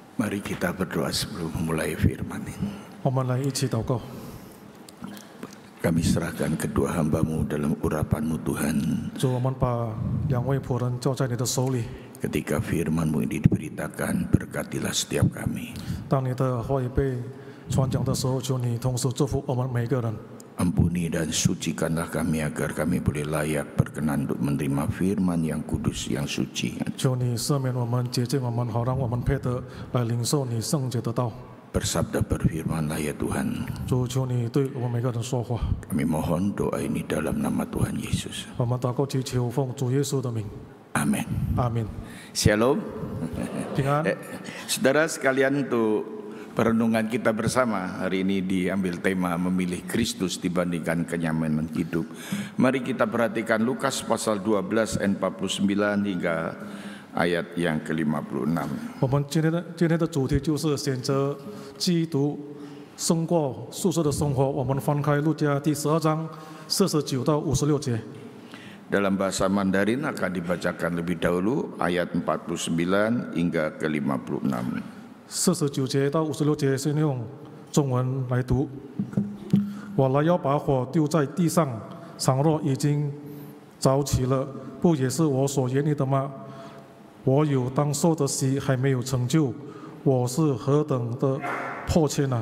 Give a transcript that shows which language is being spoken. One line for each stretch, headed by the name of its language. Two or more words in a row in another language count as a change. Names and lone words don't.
Indonesian: Mari kita berdoa sebelum memulai firman ini.
Chinese: 我们来一起祷告。
Indonesian: Kami serahkan kedua hamba-Mu dalam urapan-Mu Tuhan.
Chinese: 主，我们把两位仆人交在你的手里。
Indonesian: Ketika firman-Mu ini diberitakan, berkatilah setiap kami.
Chinese: 当你的话语被传讲的时候，求你同时祝福我们每个人。
Indonesian: Ampuni dan sucikanlah kami agar kami boleh layak berkenan untuk menerima firman yang kudus, yang suci.
Chinese: 求你赦免我们，洁净我们，好让我们配得来领受你圣洁的道。
Indonesian: Bersabda berfirmanlah ya Tuhan.
Chinese: 主，求你对我们每个人说话。
Indonesian: Kami mohon doa ini dalam nama Tuhan Yesus.
Chinese: 我们祷告祈求奉主耶稣的名，
Indonesian: Amin.
Chinese: 阿门。
Indonesian: Shalom.
Chinese: 平安。
Indonesian: Saudara sekalian, untuk perenungan kita bersama hari ini diambil tema memilih Kristus dibandingkan kenyamanan hidup. Mari kita perhatikan Lukas pasal 12 ayat 49 hingga ayat yang ke-56.
Chinese: 我们今天的主题就是选择基督胜过宿舍的生活。我们翻开路加第12章49到56节。
Indonesian: Dalam bahasa Mandarin akan dibacakan lebih dahulu ayat 49 hingga ke-56.
Chinese: 49 节到56节是用中文来读。我来要把火丢在地上，倘若已经着起了，不也是我所愿意的吗？我有当受的喜还没有成就，我是何等的迫切呢？